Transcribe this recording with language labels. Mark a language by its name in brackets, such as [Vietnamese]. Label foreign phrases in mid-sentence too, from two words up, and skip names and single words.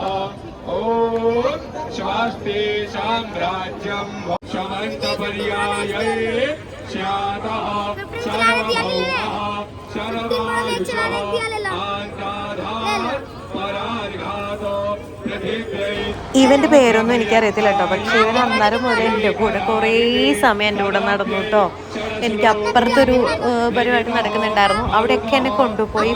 [Sanskrit] ॐ स्वस्ति साम्राज्यं समन्तपर्याये स्यातः सर्वभौमः सर्वायुषः आन्ताधात् परार्घातो पृथिव्यै। [Malayalam] ഇവൻ്റെ പേരൊന്നും എനിക്കറിയത്തില്ല കേട്ടോ, പക്ഷേ ഇവൻ അന്നേരം മുതൽ എൻ്റെ കൂടെ കുറേ സമയം എൻ്റെ കൂടെ നടന്നു കേട്ടോ. എനിക്ക് അപ്പുറത്തൊരു പരിപാടി നടക്കുന്നുണ്ടായിരുന്നു, അവിടെയൊക്കെ എന്നെ കൊണ്ടുപോയി.